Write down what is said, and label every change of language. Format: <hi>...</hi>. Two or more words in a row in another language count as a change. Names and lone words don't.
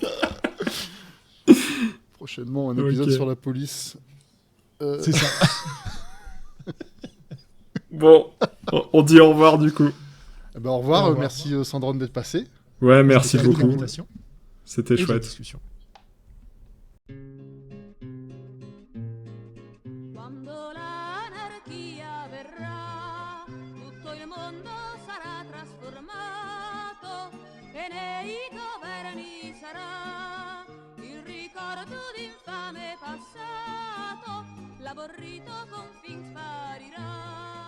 <fr>Prochainement, un épisode Ok. sur la police. C'est ça. Bon, on dit au revoir du coup. Eh ben, au revoir, Au revoir. merci Sandrone d'être passé. Ouais, merci C'était beaucoup. l'invitation C'était et la chouette. discussion.</fr> <it>Quando l'anarchia verrà, tutto il mondo sarà trasformato e nei governi sarà il ricordo d'infame passato, l'aborrito confin sparirà.</it>